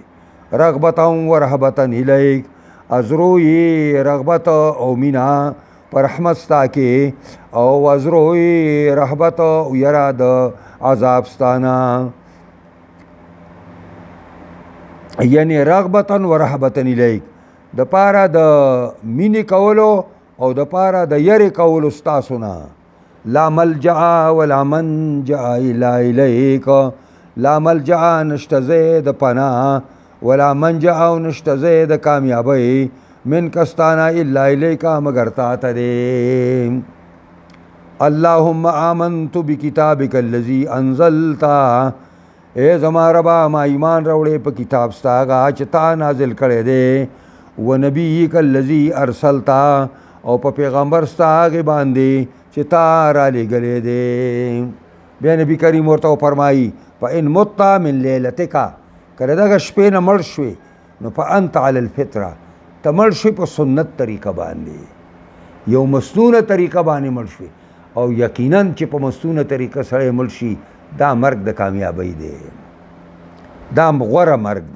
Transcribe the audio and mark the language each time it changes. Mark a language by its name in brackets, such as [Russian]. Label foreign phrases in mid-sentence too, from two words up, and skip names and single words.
[Arabic] رغبتا و رهبتا الیک، [Pashto] ازروی رغبت او مینا پر رحمت ستا کې، او ازروی رهبت او یرا د عذاب ستانا. یعنی [Arabic] رغبتا و رهبتا الیک، [Pashto] د پاره د مینې کولو او د پاره د یری کولو ستاسو نه. [Arabic] لا ملجأ ولا منجأ الا الیک، لا ملجأ [Pashto] نشته ځای د پناه، [Arabic] ولا منجأ [Pashto] او نشته ځای د کامیابۍ من کستانه [Arabic] الا الیک [Pashto] مگر تا ته دی. [Arabic] اللهم آمنت بکتابک الذی انزلت، [Pashto] اے زما ربا ما ایمان راوړې په کتاب ستا هغه چې تا نازل کړی دی. [Arabic] و نبیک الذی ارسلت، [Pashto] او په پیغمبر ستا هغې باندې چې تا رالیږلی دی. بیا نبی کریم ورته فرمایي [Arabic] فإن مت من لیلتک، [Pashto] کله دغه شپې نه مړ شوې نو [Arabic] فأنت علی الفطره، [Pashto] ته مړ شوې په سنت طریقه باندې، یو مسنونه طریقه باندې مړ شوې. او یقینا چې په مسنونه طریقه سړی مړ شي دا مرګ د کامیابۍ دی، دا غوره مرګ دی.